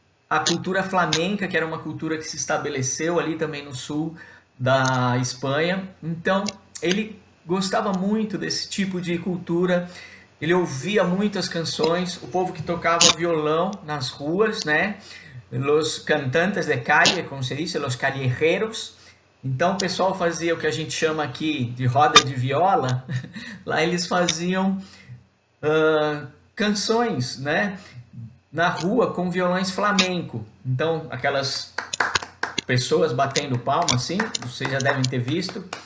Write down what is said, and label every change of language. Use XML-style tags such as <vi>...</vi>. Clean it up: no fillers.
<pt>A cultura flamenca, que era uma cultura que se estabeleceu ali também no sul da Espanha. Então, ele gostava muito desse tipo de cultura. Ele ouvia muitas canções, o povo que tocava violão nas ruas, né?</pt> <es>Los cantantes de calle,</es> <pt>como se diz,</pt> <es>los callejeros.</es> <pt>Então o pessoal fazia o que a gente chama aqui de roda de viola. Lá eles faziam canções, né? Na rua com violões flamenco. Então aquelas pessoas batendo palma assim, vocês já devem ter visto.</pt>